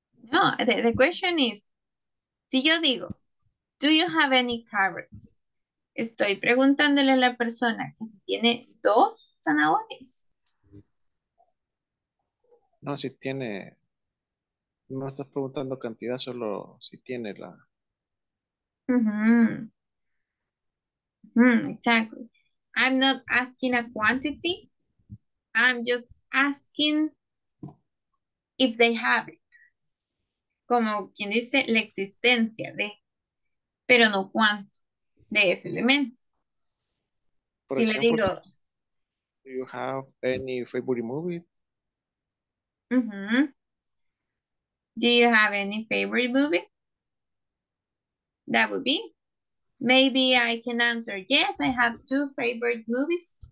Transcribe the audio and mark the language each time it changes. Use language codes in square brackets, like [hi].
[en] No, the question is, [es] si yo digo, [en] do you have any carrots? [es] Estoy preguntándole a la persona que si tiene 2 zanahorias. No, si tiene, no estás preguntando cantidad, solo si tiene la... [en] Exactly. I'm not asking a quantity. I'm just asking if they have it. [es] Como quien dice la existencia de, pero no cuánto, de ese elemento. Por Si le ejemplo, digo, [en] do you have any favorite movie? do you have any favorite movie? That would be. Maybe I can answer, yes, I have 2 favorite movies.